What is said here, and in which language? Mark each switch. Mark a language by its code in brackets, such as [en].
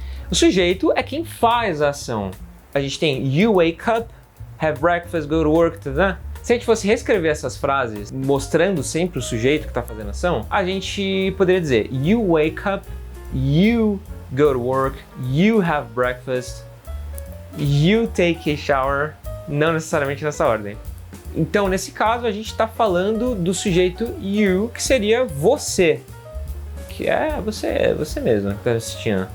[pt] O sujeito é quem faz a ação. A gente tem [en] you wake up, have breakfast, go to work, [pt] tá? Se a gente fosse reescrever essas frases mostrando sempre o sujeito que está fazendo a ação, a gente poderia dizer [en] you wake up, you go to work, you have breakfast, you take a shower, [pt] não necessariamente nessa ordem. Então, nesse caso, a gente está falando do sujeito you, que seria você, que é você mesmo que está assistindo.